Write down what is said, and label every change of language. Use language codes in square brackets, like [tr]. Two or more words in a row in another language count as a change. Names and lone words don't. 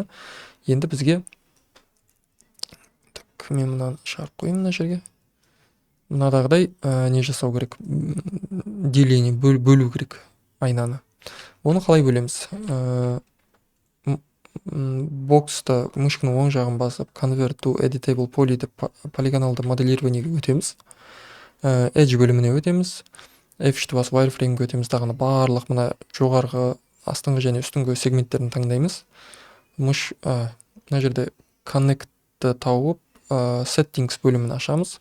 [kk] Енді бізге мен мынаны шығарып қоймын мына жерге. Мынадағыдай не жасау керек? Деление бөлу керек айнаны. Оны қалай бөлеміз? Боксты мышканың оң жағын басып [en] convert to editable poly [kk] деп полигоналды моделированиеге өтеміз. Edge бөліміне өтеміз. F3-ті басып wireframe'ге өтеміз. Дағыны барлық мына жоғарғы, астыңғы және үстіңгі сегменттерін таңдаймыз. Мына жерде connect'ті тауып settings бөлімін ашамыз.